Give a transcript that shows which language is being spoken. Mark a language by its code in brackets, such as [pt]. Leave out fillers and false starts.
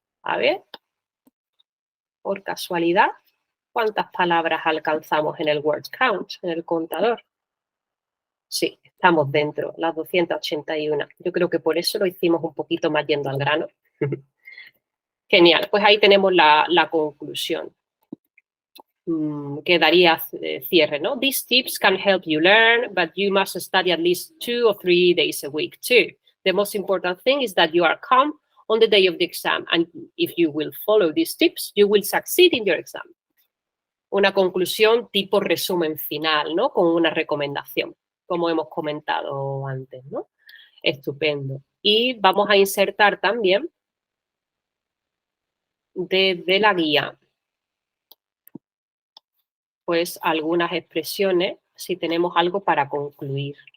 [es] A ver, por casualidad, ¿cuántas palabras alcanzamos en el word count, en el contador? Sí, estamos dentro, las 281. Yo creo que por eso lo hicimos un poquito más yendo al grano. Genial, pues ahí tenemos la conclusión. Que daría cierre, ¿no? [en] These tips can help you learn, but you must study at least 2 or 3 days a week too. The most important thing is that you are calm on the day of the exam, and if you will follow these tips, you will succeed in your exam. [es] Una conclusión tipo resumen final, ¿no? Con una recomendación, como hemos comentado antes, ¿no? Estupendo. Y vamos a insertar también desde la guía pues algunas expresiones si tenemos algo para concluir.